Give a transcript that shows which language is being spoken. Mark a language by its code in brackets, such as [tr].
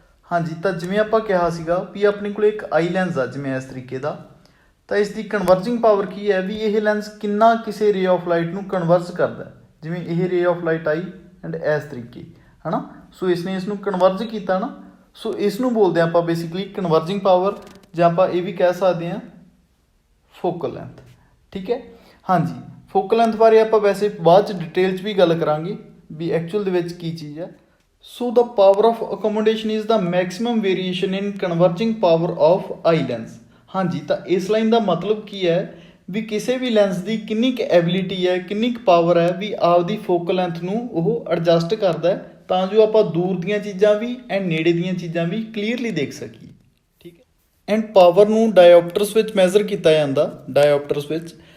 [pa] ਹਾਂਜੀ ਤਾਂ ਜਿਵੇਂ ਆਪਾਂ ਕਿਹਾ ਸੀਗਾ ਵੀ ਆਪਣੇ ਕੋਲ ਇੱਕ ਆਈ ਲੈਂਸ ਆ ਜਿਵੇਂ ਇਸ ਤਰੀਕੇ ਦਾ ਤਾਂ ਇਸ ਦੀ ਕਨਵਰਜਿੰਗ ਪਾਵਰ ਕੀ ਹੈ ਵੀ ਇਹ ਲੈਂਸ ਕਿੰਨਾ ਕਿਸੇ ਰੇ ਆਫ ਲਾਈਟ ਨੂੰ ਕਨਵਰਜ ਕਰਦਾ ਜਿਵੇਂ ਇਹ ਰੇ ਆਫ ਲਾਈਟ ਆਈ ਐਂਡ ਇਸ ਤਰੀਕੇ ਹੈ ਨਾ। ਸੋ ਇਸ ਨੇ ਇਸ ਨੂੰ ਕਨਵਰਜ ਕੀਤਾ ਨਾ। ਸੋ ਇਸ ਨੂੰ ਬੋਲਦੇ ਆਪਾਂ ਬੇਸਿਕਲੀ ਕਨਵਰਜਿੰਗ ਪਾਵਰ ਜਾਂ ਆਪਾਂ ਇਹ ਵੀ ਕਹਿ ਸਕਦੇ ਹਾਂ ਫੋਕਲ ਲੈਂਥ। ਠੀਕ ਹੈ। ਹਾਂਜੀ ਫੋਕਲ ਲੈਂਥ ਬਾਰੇ ਆਪਾਂ ਵੈਸੇ ਬਾਅਦ 'ਚ ਡਿਟੇਲ 'ਚ ਵੀ ਗੱਲ ਕਰਾਂਗੇ ਵੀ ਐਕਚੁਅਲ ਦੇ ਵਿੱਚ ਕੀ ਚੀਜ਼ ਹੈ। [en] So the power of accommodation is the maximum variation in converging power of eye lens। [pa] ਹਾਂਜੀ ਤਾਂ ਇਸ ਲਾਈਨ ਦਾ ਮਤਲਬ ਕੀ ਹੈ ਵੀ ਕਿਸੇ ਵੀ ਲੈਂਸ ਦੀ ਕਿੰਨੀ ਕੁ ਐਬਿਲਿਟੀ ਹੈ ਕਿੰਨੀ ਕੁ ਪਾਵਰ ਹੈ ਵੀ ਆਪਦੀ ਫੋਕਲ ਲੈਂਥ ਨੂੰ ਉਹ ਐਡਜਸਟ ਕਰਦਾ ਤਾਂ ਜੋ ਆਪਾਂ ਦੂਰ ਦੀਆਂ ਚੀਜ਼ਾਂ ਵੀ ਐਂਡ ਨੇੜੇ ਦੀਆਂ ਚੀਜ਼ਾਂ ਵੀ ਕਲੀਅਰਲੀ ਦੇਖ ਸਕੀਏ। ਠੀਕ ਹੈ। ਐਂਡ ਪਾਵਰ ਨੂੰ ਡਾਇਓਪਟਰਸ ਵਿੱਚ ਮੈਜ਼ਰ ਕੀਤਾ ਜਾਂਦਾ, ਡਾਇਓਪਟਰਸ ਵਿੱਚ।